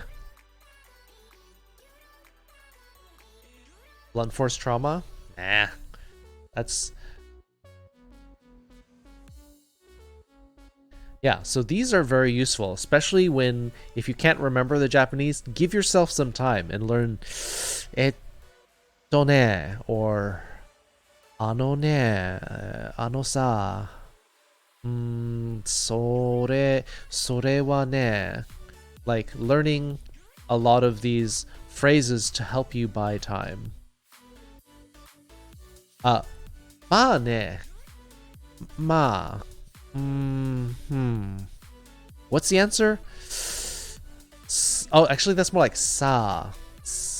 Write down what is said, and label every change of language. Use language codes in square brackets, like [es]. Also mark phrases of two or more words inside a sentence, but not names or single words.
[en] Blunt force trauma? Nah. That's... Yeah, so these are very useful, especially if you can't remember the Japanese, give yourself some time and learn [ja] etto ne, [en] or [ja] ano ne, ano sa, sore wa ne. [en] Like learning a lot of these phrases to help you buy time. [ja] Ma ne, ma. [en] What's the answer? Oh, actually, that's more like sa.